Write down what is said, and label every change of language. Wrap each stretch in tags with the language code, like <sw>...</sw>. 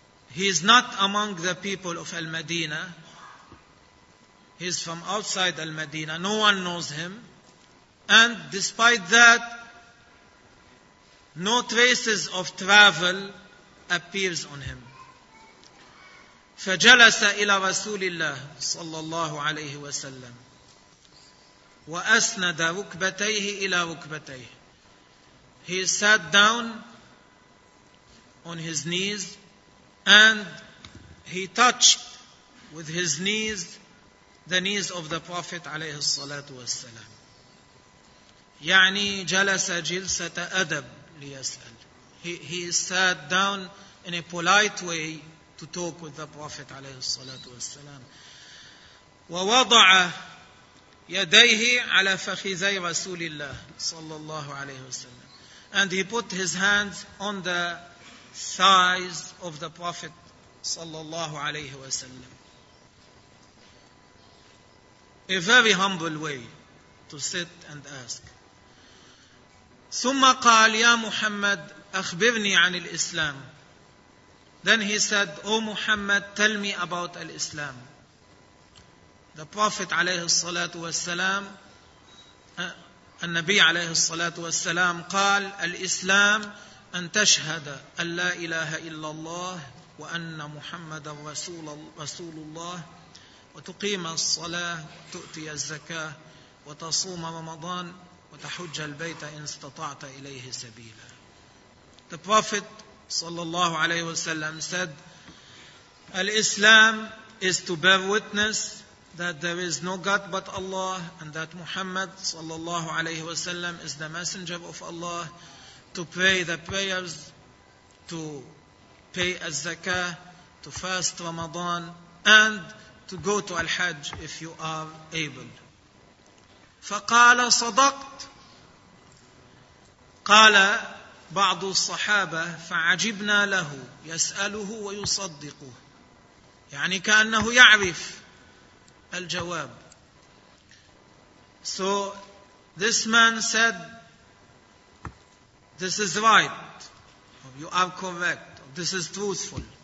<en>He is not among the people of Al-Madina. He is from outside Al-Madina. No one knows him. And despite that, no traces of travel appears on him.</en> <ar>فجلس إلى رسول الله صلى الله عليه وسلم وأسند ركبتيه إلى ركبتيه.</ar> <en>He sat down on his knees and he touched with his knees the knees of the Prophet عليه الصلاة والسلام.</en> <ar>يعني جلس جلسة أدب ليسأل.</ar> <en>He sat down in a polite way to talk with the Prophet عليه الصلاة والسلام.</en> <ar>ووضع يديه على فخذي رسول الله صلى الله عليه وسلم.</ar> <en>And he put his hands on the thighs of the Prophet صلى الله عليه وسلم. A very humble way to sit and ask.</en> <ar>ثم قال يا محمد أخبرني عن الإسلام.</ar> <en>Then he said, O Muhammad, tell me about al-Islam. The Prophet</en> <ar>عليه الصلاة والسلام النبي عليه الصلاة والسلام قال: الإسلام أن تشهد أن لا إله إلا الله وأن محمد رسول الله، وتقيم الصلاة، تؤتي الزكاة، وتصوم رمضان، وتحج البيت إن استطعت إليه سبيلا.</ar> <en>The Prophet صلى الله عليه وسلم said, الإسلام is to bear witness that there is no God but Allah, and that Muhammad صلى الله عليه وسلم is the messenger of Allah, to pray the prayers, to pay az-zakah, to fast Ramadan, and to go to al-hajj if you are able.</en> <ar>فقال صدقت. قال بعض الصحابة: فعجبنا له يسأله ويصدقه، يعني كأنه يعرف الجواب.</ar> <en>So this man said, this is right, you are correct, this is truthful.</en>